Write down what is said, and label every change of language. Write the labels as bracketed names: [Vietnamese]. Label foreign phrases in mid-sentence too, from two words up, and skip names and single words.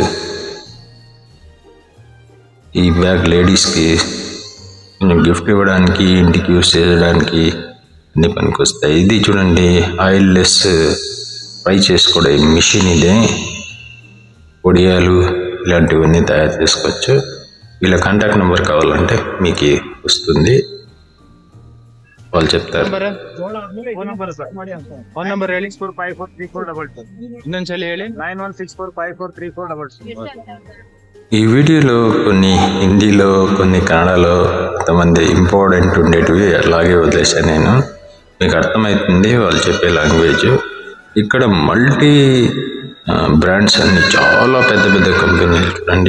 [Telugu] ఈ బ్యాగ్ లేడీస్కి కొంచెం గిఫ్ట్ ఇవ్వడానికి, ఇంటికి యూస్ చేయడానికి అన్ని పనికొస్తాయి. ఇది చూడండి [English] oil less fry [Telugu] చేసుకోవడం మిషన్. ఇదే వడియాలు ఇలాంటివన్నీ తయారు చేసుకోవచ్చు. వీళ్ళ [English] contact number [Telugu] కావాలంటే మీకు వస్తుంది, వాళ్ళు చెప్తారు. [English] phone number [Kannada] ಹೇಳಿ 64543422 ಇನ್ನೊಂದ್ಸಲಿ ಹೇಳಿ 9164543422. [Telugu] ఈ వీడియోలో కొన్ని హిందీలో కొన్ని కన్నడలో కొంతమంది ఇంపార్టెంట్ ఉండేటివి అలాగే వదిలేసాను నేను. మీకు అర్థమవుతుంది వాళ్ళు చెప్పే లాంగ్వేజ్. ఇక్కడ [English] multi brands [Telugu] అన్ని చాలా పెద్ద పెద్ద కంపెనీలు చూడండి.